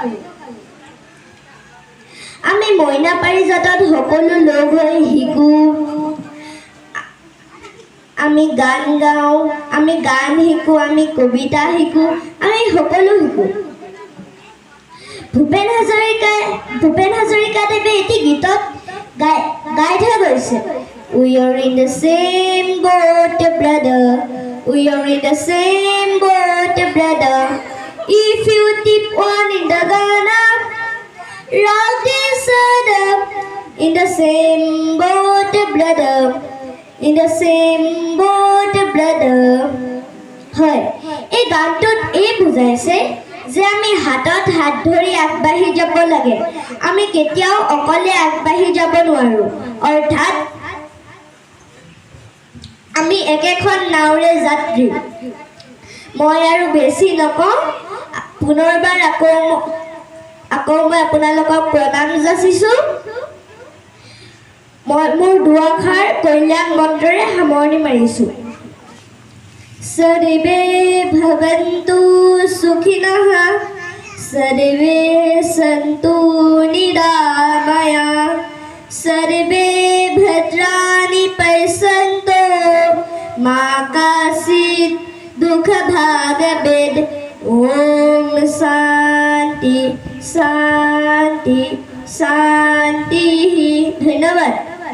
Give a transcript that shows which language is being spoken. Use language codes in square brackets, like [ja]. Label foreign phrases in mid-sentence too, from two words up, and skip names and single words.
[as] আমি মইনা পাৰিজাতত সকলো লগ হৈ শিকোঁ, আমি গান গাওঁ, আমি গান শিকোঁ, আমি কবিতা শিকোঁ, আমি সকলো শিকোঁ। ভূপেন হাজৰিকাদেৱে এটি গীতত গাই থৈ গৈছে, [en] We are in the same boat, brother. We are in the same boat, brother. If you tip one in the Ghana, rock this other. In the same boat, brother. In the same boat, brother. [as] হয় এই গানটোত এই বুজাইছে যে আমি হাতত হাত ধৰি আগবাঢ়ি যাব লাগে আমি কেতিয়াও অকলে আগবাঢ়ি যাব নোৱাৰো অৰ্থাৎ আমি একেখন নাওৰে যাত্ৰী মই আৰু বেছি নকওঁ পুনৰবাৰ আকৌ মই আপোনালোকক প্ৰণাম যাচিছোঁ মই মোৰ দুআষাৰ কল্যাণ মন্ত্ৰৰে সামৰণি মাৰিছোঁ [sa] सर्वे भवन्तु सुखिनः सर्वे सन्तु निरामया सर्वे भद्राणि पश्यन्तु मा कश्चित् दुःखभाग्भवेत् ॐ शान्ति शान्ति शान्तिः धन्यवाद।